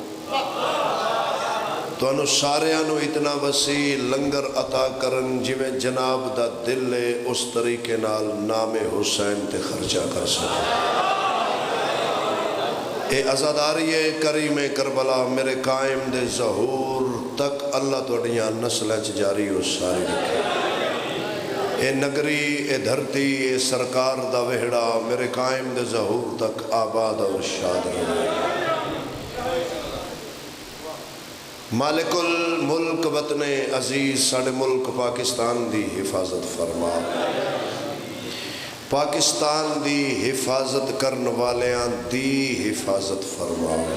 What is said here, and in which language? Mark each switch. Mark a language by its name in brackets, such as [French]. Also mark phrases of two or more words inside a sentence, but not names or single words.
[Punjabi] انہوں ساریانو اتنا وسیع لنگر عطا کرن جویں جناب دا دل ہے، اس طریقے نال نام حسین تے خرچہ کر سکے۔ اے عزاداری کریم کربلا میرے قائم دے ظہور تک اللہ توڑیاں نسلیں جاری ہو ساری رکھے۔ اے نگری، اے دھرتی، اے سرکار دا وہڑا میرے قائم دے ظہور تک آباد اور شاد رہے۔ [Arabic] مالک الملک [Punjabi] وطن عزیز ساڑھے ملک پاکستان دی حفاظت فرما، پاکستان دی حفاظت کرن والیاں دی حفاظت فرما۔